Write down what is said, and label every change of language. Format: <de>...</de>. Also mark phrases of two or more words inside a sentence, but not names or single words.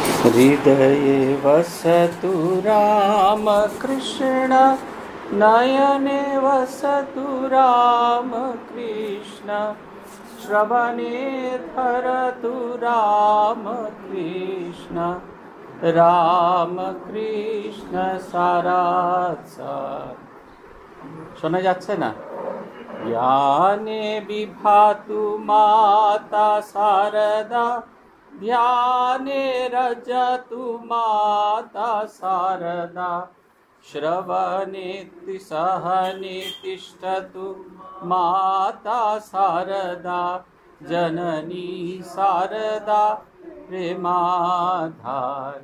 <sa>हृदये वसतु रामकृष्ण नयने वसतु रामकृष्ण श्रवणे धरतु रामकृष्ण रामकृष्ण सारासार।</sa> <bn>শোনা যাচ্ছে না?</bn> <sa>জ্ঞানে বিভাতু মাতা শারদা ध्याने रजतु माता शारदा श्रवणे सहने तिष्ठतु माता शारदा जननी शारदा प्रेमाधार।</sa>